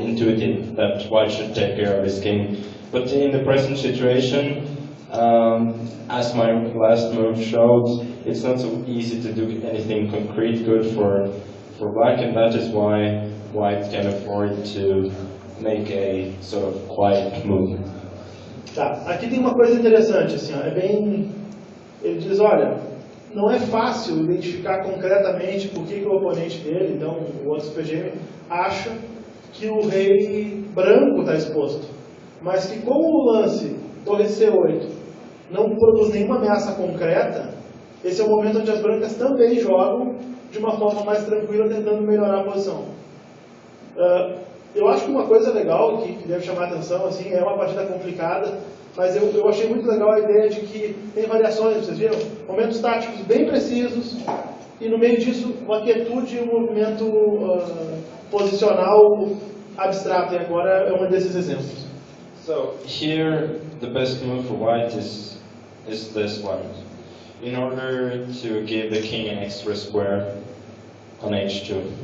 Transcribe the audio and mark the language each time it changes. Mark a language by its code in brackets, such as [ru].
[en] Intuitive that white should take care of his king. But in the present situation, as my last move showed, it's not so easy to do anything concrete good for black, and that is why white can afford to make a sort of quiet move. [pt] Tá, aqui tem uma coisa interessante, assim, ó, é bem... Ele diz, olha, não é fácil identificar concretamente por que o oponente dele, então o outro PGM, acha que o rei branco está exposto, mas que como o lance torre C8 não produz nenhuma ameaça concreta, esse é o momento onde as brancas também jogam de uma forma mais tranquila, tentando melhorar a posição. Eu acho que uma coisa legal que deve chamar a atenção, assim, é uma partida complicada, mas eu achei muito legal a ideia de que tem variações, vocês viram? Momentos táticos bem precisos, e no meio disso uma quietude e um movimento posicional abstrato, e agora é um desses exemplos. [en] So here the best move for white is this one. In order to give the king an extra square on h2.